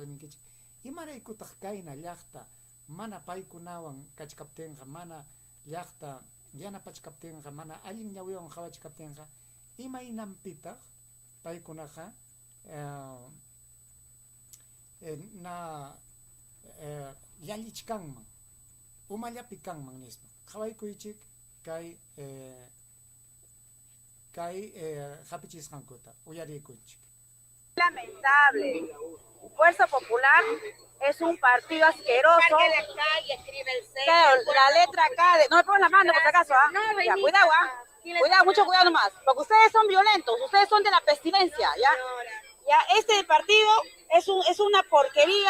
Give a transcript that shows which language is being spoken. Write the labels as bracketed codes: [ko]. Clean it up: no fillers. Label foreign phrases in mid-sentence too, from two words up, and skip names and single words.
[qu] ninkichik imaraykutaq kayna llaqta mana paykunawan kachkaptinqa mana llaqta yanapachkaptinqa mana allin ñawiwan qhawachkaptinqa imaynampitaq paykunaqa llallichkanman umallapi kanman nispa qhawaykuychik kay hapichisqankuta uyariykunchik. [es] Lamentable. Fuerza Popular es un partido asqueroso. Claro, la letra K de... No me pongas la mano por si acaso, ¿ah? No, ya, cuidado, ¿ah? Cuidado, mucho cuidado nomás. Porque ustedes son violentos, ustedes son de la pestilencia, ¿ya? Ya, este partido es una porquería.